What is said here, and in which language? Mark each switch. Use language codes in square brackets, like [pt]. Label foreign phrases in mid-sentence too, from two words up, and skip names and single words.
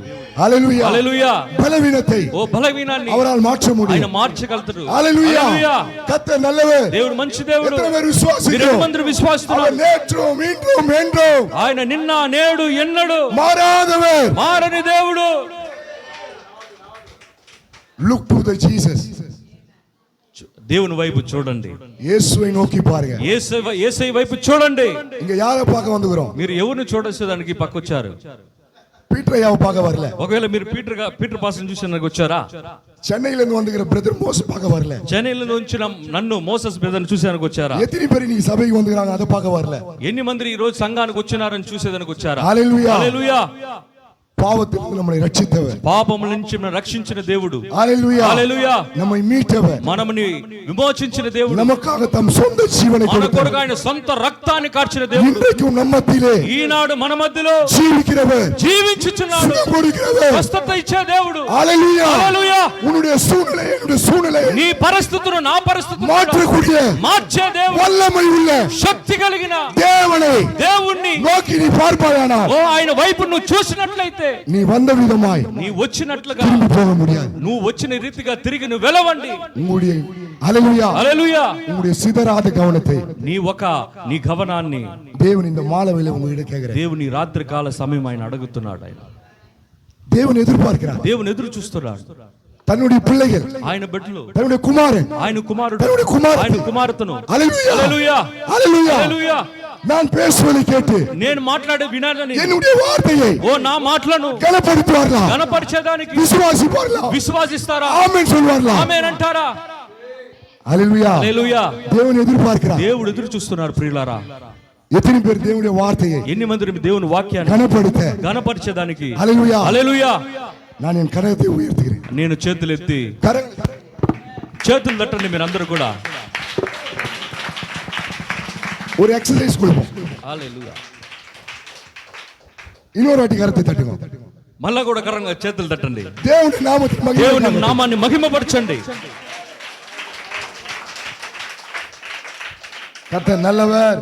[ta] ஹalleluya. [te] హల్లెలూయా. [ta] பலவீனத்தை [te] ఓ బలహీనాన్ని [ta] அவரால் மாற்ற [te] ఆయన [ta] முடியும். [te] మార్చగలుగుతాడు. [ta] ஹalleluya. [te] హల్లెలూయా. [ta] கர்த்தர் நல்லவர். [te] దేవుడు మంచి దేవుడు. [ta] எத்தனை பேர் [te] మీరు [ta] விசுவாசிக்கிறோம்? [te] ఎంతమంది విశ్వాసిస్తున్నారు? [ta] அவர் நேற்றும் இன்றும் என்றும் [te] ఆయన నిన్న నేడు ఎన్నడు [ta] மாறாதவர். [te] మారని దేవుడు. [en] Look to the Jesus. [te] దేవుని వైపు చూడండి. [ta] இயேசுவை நோக்கி பாருங்க. [te] యేసయ్య వైపు చూడండి. [ta] இங்க யாரை பார்க்க வந்துகிறோம்? [te] మీరు ఎవరిని చూడడానికి పక్కొచ్చారు? [ta] பீட்டரையாவை பார்க்க வரல. [te] ఒకవేళ మీరు పీటర్ పాస్ని చూసేందుకు వచ్చారా? [ta] சென்னையில இருந்து வந்துகிற பிரதர் மோச பார்க்க வரல. [te] చెన్నైలో నుంచి నన్ను మోసస్ బ్రదర్ని చూసేందుకు వచ్చారా? [ta] எத்தனை பேர் நீ சபைக்கு வந்துகிறாங்க அதை பார்க்க வரல. [te] ఎన్ని మంది ఈ రోజు సంఘానికి వచ్చినారని చూసేదానికి వచ్చారా? హల్లెలూయా. హల్లెలూయా. [ta] பாவத்திலிருந்து நம்மை ரட்சித்தவர், [te] పాపముల నుంచి మనం రక్షించిన దేవుడు. [ta] ஹalleluya. [te] హల్లెలూయా. [ta] நம்மை மீட்டவர், [te] మనల్ని విమోచించిన దేవుడు. [ta] நமக்காக தம் சொந்த ஜீவனை [te] మన [ta] கொடுத்தவர், [te] కొరకు ఆయన సొంత రక్తాన్ని కార్చిన దేవుడు. [ta] இன்றைக்கும் நம்ம மத்தியிலே [te] ఈనాడు మన మధ్యలో [ta] ஜீவிக்கிறவர், [te] జీవించుచున్నాడు. [ta] சுகம் கொடுக்கிறவர். [te] స్వస్థత ఇచ్చే దేవుడు. [ta] ஹalleluya. [te] హల్లెలూయా. [ta] உன்னுடைய சூழ்நிலை, என்னுடைய சூழ்நிலை [te] నీ పరిస్థితులు నా పరిస్థితులు [ta] மாற்றக்கூடிய [te] మార్చే దేవుడు. [ta] வல்லமை உள்ள [te] శక్తి కలిగిన [ta] தேவனை [te] దేవుణ్ణి [ta] நோக்கி நீ பார்ப்பாயானால் [te] ఓ ఆయన వైపు నువ్వు చూసినట్లయితే [ta] நீ வந்த விதமாய் [te] నీ వచ్చినట్లుగా [ta] திரும்பி போக முடியாது. [te] నువ్వు వచ్చిన రీతిగా తిరిగి నువ్వు వెళ్ళవండి. [ta] உங்களுடைய ஹல்லேலூயா [te] హల్లెలూయా. [ta] உங்களுடைய சிதறாத கவனத்தை [te] నీ గమనాన్ని [ta] தேவன் இந்த மாலவையில உங்ககிட்ட கேட்கிறார். [te] దేవుని రాత్రి కాల సమయం ఆయన అడుగుతున్నాడు. ఆయన [ta] தேவன் எதிர்பார்க்கிறார். [te] దేవుని ఎదురు చూస్తున్నాడు. [ta] தன்னுடைய பிள்ளைகள், [te] ఆయన బిడ్డలు, [ta] தன்னுடைய குமாரன், [te] ఆయన కుమారుడు, [ta] தன்னுடைய குமாரன், [te] ఆయన కుమార్తెను [ta] ஹல்லேலூயா [te] హల్లెలూయా [ta] ஹல்லேலూயா [te] హల్లెలూయా [ta] நான் பேசுவதை கேட்டு [te] నేను మాట్లాడే వినాలని [ta] என்னுடைய వార్తயை [te] ఓ నా మాటలను [ta] கனப்படுத்துவார்களா? [te] గణపరిచేదానికి [ta] விசுவாசிப்பார்களா? [te] విశ్వాసిస్తారా? [ta] ஆமென் சொல்வார்களா? [te] ఆమేన్ అంటారా? [ta] ஹல்லேலூயா [te] హల్లెలూయా. [ta] தேவன் எதிர்பார்க்கிறார். [te] దేవుడు ఎదురు చూస్తున్నారు. ప్రియులారా, [ta] எத்தனை பேர் தேவனுடைய வார்த்தையை [te] ఎన్ని మంది దేవుని వాక్యాన్ని [ta] கனப்படுத்த [te] గణపరిచేదానికి [ta] ஹல்லேலூயா [te] హల్లెలూయా [ta] நான் என் கரத்தை உயர்த்துகிறேன். [te] నేను చేతులెత్తి చేతులు తట్టండి మీరు అందరూ కూడా. [ta] ஒரு எக்ஸசைஸ் கொடுப்போம். [te] హల్లెలూయా. [ta] இன்னொரு வாட்டி கரத்தை தட்டுங்க. [te] మళ్ళా కూడా కరంగా చేతులు తట్టండి. దేవుని నామத்தை దేవుని నామాన్ని మహిమపరచండి. [ta] கர்த்தர் நல்லவர்.